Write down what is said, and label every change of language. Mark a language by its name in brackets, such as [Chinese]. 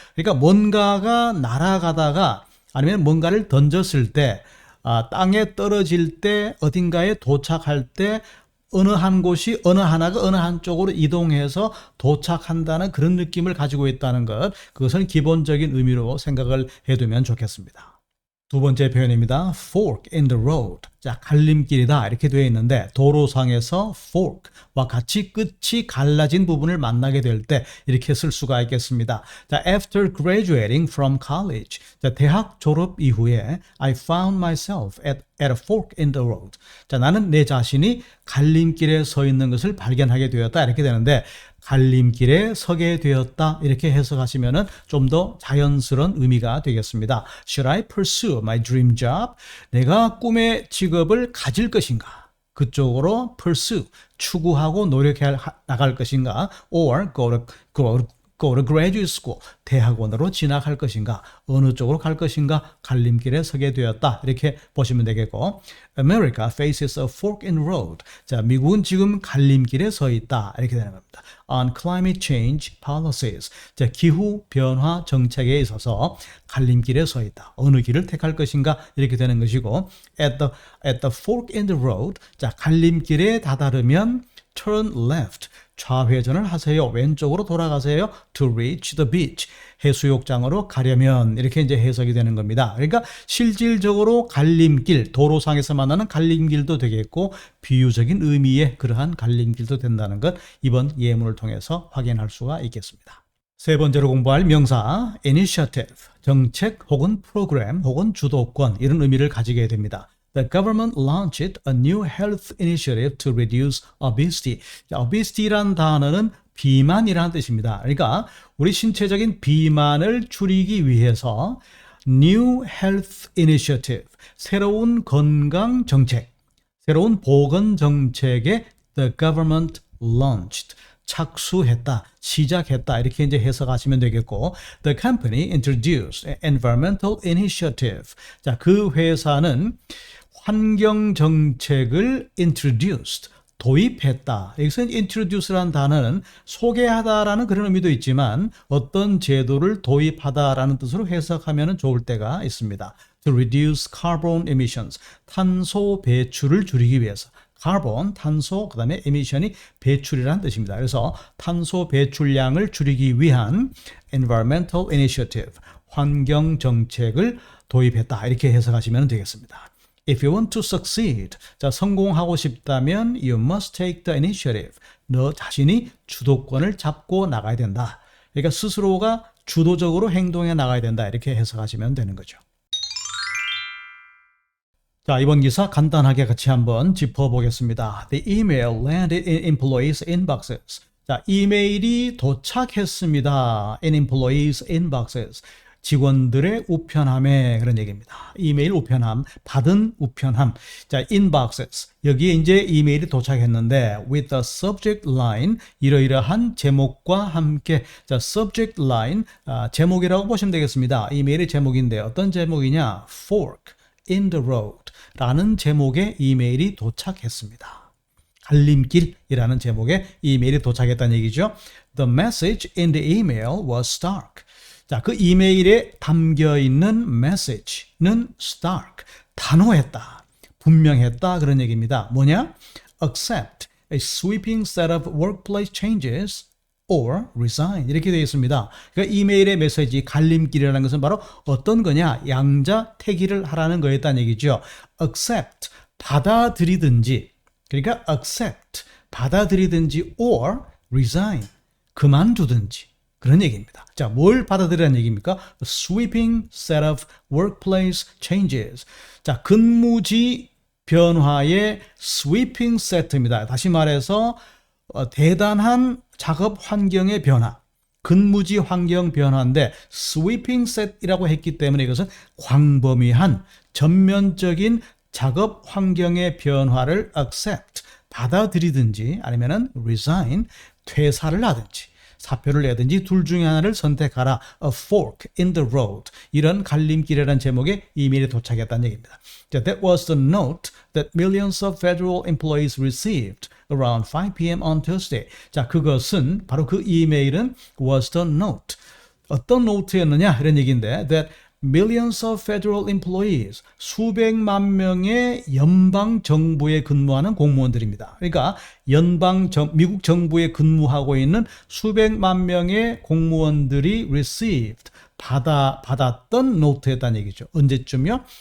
[Korean] 그러니까 뭔가가 날아가다가 아니면 뭔가를 던졌을 때 땅에 떨어질 때 어딘가에 도착할 때 어느 한 곳이 어느 하나가 어느 한쪽으로 이동해서 도착한다는 그런 느낌을 가지고 있다는 것 그것은 기본적인 의미로 생각을 해두면 좋겠습니다. 두 번째 표현입니다. [English] fork in the road. [Korean] 자, 갈림길이다 이렇게 되어 있는데 도로상에서 fork와 같이 끝이 갈라진 부분을 만나게 될 때 이렇게 쓸 수가 있겠습니다. [English] 자, after graduating from college. [Korean] 자, 대학 졸업 이후에 [English] I found myself at a fork in the road. [Korean] 자, 나는 내 자신이 갈림길에 서 있는 것을 발견하게 되었다 이렇게 되는데 갈림길에 서게 되었다 이렇게 해석하시면은 좀 더 자연스러운 의미가 되겠습니다. [English] Should I pursue my dream job? [Korean] 내가 꿈의 직업을 가질 것인가? 그쪽으로 pursue, 추구하고 노력해 나갈 것인가? [English] Or go to graduate school, [Korean] 대학원으로 진학할 것인가? 어느 쪽으로 갈 것인가? 갈림길에 서게 되었다. 이렇게 보시면 되겠고 [English] America faces a fork in the road. [Korean] 자, 미국은 지금 갈림길에 서 있다. 이렇게 되는 겁니다. [English] On climate change policies. [Korean] 자, 기후 변화 정책에 있어서 갈림길에 서 있다. 어느 길을 택할 것인가? 이렇게 되는 것이고 [English] at the fork in the road. [Korean] 자, 갈림길에 다다르면 [English] turn left. [Korean] 좌회전을 하세요. 왼쪽으로 돌아가세요. [English] to reach the beach. [Korean] 해수욕장으로 가려면 이렇게 이제 해석이 되는 겁니다. 그러니까 실질적으로 갈림길, 도로상에서 만나는 갈림길도 되겠고 비유적인 의미의 그러한 갈림길도 된다는 것 이번 예문을 통해서 확인할 수가 있겠습니다. 세 번째로 공부할 명사 initiative, 정책 혹은 프로그램 혹은 주도권 이런 의미를 가지게 됩니다. [English] The government launched a new health initiative to reduce obesity. [Korean] 자, obesity란 단어는 비만이라는 뜻입니다. 그러니까 우리 신체적인 비만을 줄이기 위해서 new health initiative, 새로운 건강 정책, 새로운 보건 정책에 the government launched, 착수했다, 시작했다 이렇게 이제 해석하시면 되겠고 [English] the company introduced an environmental initiative. [Korean] 자, 그 회사는 환경 정책을 introduced, 도입했다. 여기서 introduce라는 단어는 소개하다라는 그런 의미도 있지만 어떤 제도를 도입하다라는 뜻으로 해석하면 좋을 때가 있습니다. [English] To reduce carbon emissions, [Korean] 탄소 배출을 줄이기 위해서. 카본, 탄소, 그 다음에 emission이 배출이라는 뜻입니다. 그래서 탄소 배출량을 줄이기 위한 environmental initiative, 환경 정책을 도입했다. 이렇게 해석하시면 되겠습니다. [English] If you want to succeed, [Korean] 자, 성공하고 싶다면 [English] you must take the initiative. [Korean] 너 자신이 주도권을 잡고 나가야 된다. 그러니까 스스로가 주도적으로 행동해 나가야 된다. 이렇게 해석하시면 되는 거죠. 자, 이번 기사 간단하게 같이 한번 짚어보겠습니다. [English] The email landed in employees' inboxes. [Korean] 자, 이메일이 도착했습니다. [English] In employees' inboxes. [Korean] 직원들의 우편함에 그런 얘기입니다. 이메일 우편함, 받은 우편함. [English] 자, inboxes. [Korean] 여기에 이제 이메일이 도착했는데 [English] with the subject line, [Korean] 이러이러한 제목과 함께. 자, subject line, 제목이라고 보시면 되겠습니다. 이메일의 제목인데 어떤 제목이냐? Fork in the road 라는 제목의 이메일이 도착했습니다. 갈림길이라는 제목의 이메일이 도착했다는 얘기죠. [English] The message in the email was stark. [Korean] 자, 그 이메일에 담겨 있는 message는 stark, 단호했다, 분명했다 그런 얘기입니다. 뭐냐? [English] Accept a sweeping set of workplace changes or resign [Korean] 이렇게 되어 있습니다. 그러니까 이메일의 메시지 갈림길이라는 것은 바로 어떤 거냐? 양자택일을 하라는 거였다는 얘기죠. Accept, 받아들이든지, 그러니까 accept, 받아들이든지 or resign, 그만두든지 그런 얘기입니다. 자, 뭘 받아들이라는 얘기입니까? [English] A sweeping set of workplace changes. [Korean] 자, 근무지 변화의 sweeping set입니다. 다시 말해서 대단한 작업 환경의 변화, 근무지 환경 변화인데 sweeping set이라고 했기 때문에 이것은 광범위한 전면적인 작업 환경의 변화를 accept, 받아들이든지 아니면은 resign, 퇴사를 하든지 사표를 내든지 둘 중에 하나를 선택하라. [English] A fork in the road. [Korean] 이런 갈림길이라는 제목의 이메일이 도착했다는 얘기입니다. [English] That was the note that millions of federal employees received around 5 p.m. on Tuesday. [Korean] 자, 그것은 바로 그 이메일은 [English] was the note. [Korean] 어떤 노트였느냐? 이런 얘기인데 [English] that millions of federal employees, [Korean] 수백만 명의 연방 정부에 근무하는 공무원들입니다. 그러니까 미국 정부에 근무하고 있는 수백만 명의 공무원들이 received, 받았던 노트였다는 얘기죠. 언제쯤요?